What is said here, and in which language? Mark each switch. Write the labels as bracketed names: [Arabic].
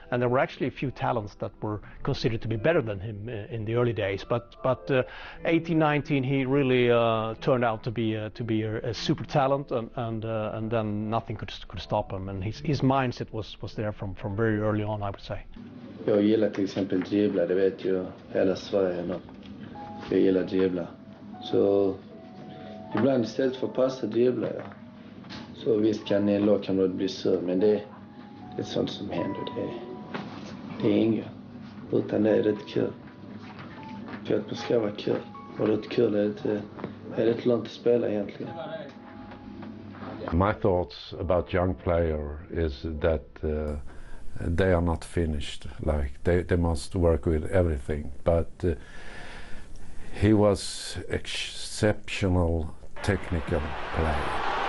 [English] And there were actually a few talents that were considered to be better than him in the early days. But 18, 19, he really turned out to be a super talent, and then nothing could stop him. And his mindset was there from very early on, I would say. [Swedish] Jag gillar till exempel dribbla, det vet ju hela Sverige. Jag gillar dribbla. Så ibland istället för passa dribblar jag. Så visst kan en lagkamrat bli sur, men det är sånt som händer. Det är inget. Utan det är rätt kul. För att det ska vara kul. Och rätt kul är det långt att spela egentligen. [English] My thoughts about young player is that they are not finished. Like they must work with everything. But he was exceptional technical player.